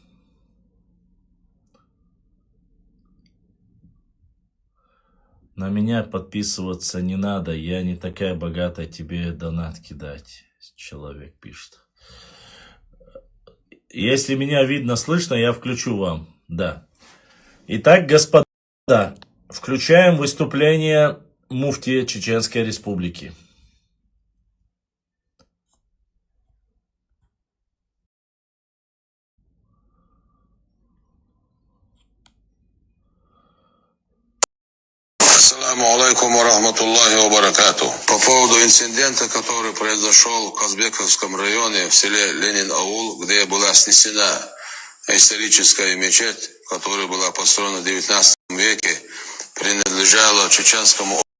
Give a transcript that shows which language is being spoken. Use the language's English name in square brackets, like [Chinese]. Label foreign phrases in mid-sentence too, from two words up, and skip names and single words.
[Russian] На меня подписываться не надо, я не такая богатая, тебе донат кидать, человек пишет. Если меня видно, слышно, я включу вам, да. Итак, господа, включаем выступление муфтия Чеченской Республики. [Arabic] السلام عليكم ورحمة الله وبركاته. [Russian] По поводу инцидента, который произошел в Казбековском районе в селе Ленин-Аул, где была снесена историческая мечеть, которая была построена в 19 веке, принадлежала чеченскому